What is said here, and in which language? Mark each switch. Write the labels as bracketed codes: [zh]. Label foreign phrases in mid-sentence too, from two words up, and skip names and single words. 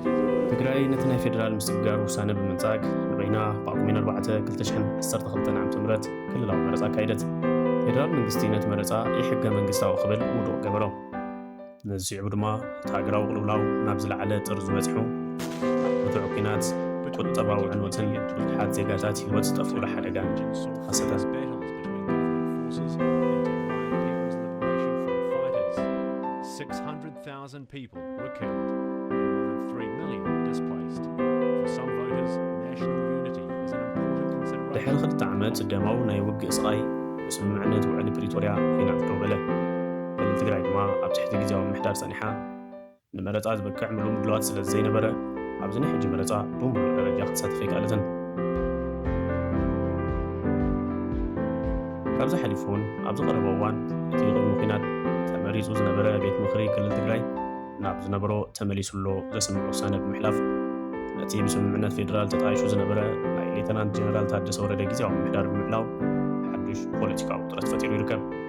[ti] ትግራይ ነቲ ናይ ፌደራል ምስግጋር ውሳነ ብምንፃግ ንበይና ብጳጉሜን 4 2012 ዓመተ ምህረት ክልላዊ መረፃ ካይደት ፌደራል መንግስቲ ነቲ መረፃ ይሕገ መንግስታዊ ክብል ውድቕ ገበሮ ነዚ ስዒቡ ድማ እቲ ሃገራዊ ቅልውላው ናብ ዝለዓለ ጥርዙ በፂሑ ብትዑ ኩናት ቁጠባዊ ዕንወትን ብዙሓት ዜጋታት ሂወት ዝጠፍኡሉ ሓደጋ ተኸሰተ [en] 600,000 people were killed and more than 3 million displaced. For some voters, national unity is an important consideration. [ti] ድሕሪ 2 ዓመት ደማው ናይ ውግእ ስቃይ ብስምምዕነት ውዕሊ ፕሪቶርያ ኩናት ደው በለ ክልል ትግራይ ድማ ኣብ ትሕቲ ግዝያዊ ምምሕዳር ፀኒሓ ንመረፃ ዝበክዕ ምሉእ ምድለዋት ስለ ዘይነበረ ኣብዚ ናይ ሕጂ መረፃ ብምሉእ ደረጃ ክትሳተፍ ኣይከኣለትን ካብዚ ሓሊፉ እውን ኣብዚ ቀረበ እዋን እቲ ቅድሚ ኩናት ተመሪፁ ዝነበረ ቤት ምክሪ ክልል ትግራይ ናብ ዝነበሮ ተመሊሱሎ ዘስምዕ ውሳነ ብምሕላፍ እቲ ብስምምዕነት ፌደራል ተጣይሹ ዝነበረ ናይ ሌተናንት ጀነራል ታደሰ ወረደ ግዝያዊ ምምሕዳር ብምሕላው ሓዱሽ ፖለቲካዊ ውጥረት ፈጢሩ ይርከብ